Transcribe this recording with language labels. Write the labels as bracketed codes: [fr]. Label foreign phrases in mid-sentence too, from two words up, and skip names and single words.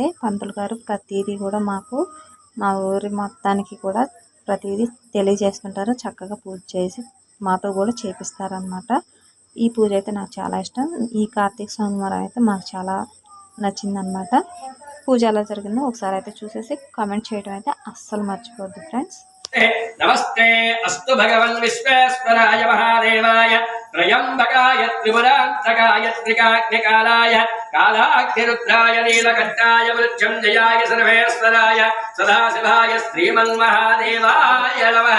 [te] పంతులు గారు ప్రతిదీ కూడా మాకు మా ఊరి మొత్తానికి కూడా ప్రతిదీ తెలియజేస్తుంటారు. చక్కగా పూజ చేసి మాతో కూడా చేపిస్తారనమాట. ఈ పూజ అయితే నాకు చాలా ఇష్టం. ఈ కార్తీక సోమవారం అయితే మాకు చాలా నచ్చిందనమాట. పూజ ఎలా జరిగిందో ఒకసారి అయితే చూసేసి కామెంట్ చేయడం అయితే అస్సలు మర్చిపోద్దు ఫ్రెండ్స్. [sa] नमस्ते अस्तु भगवन् विश्वेश्वराय महादेवाय त्रयंबकाय त्रिपुरान्तकाय त्रिकाग्निकालाय कालाग्निरुद्राय नीलकण्ठाय मृत्युञ्जयाय सर्वेश्वराय सदाशिवाय श्रीमन्महादेवाय नमः।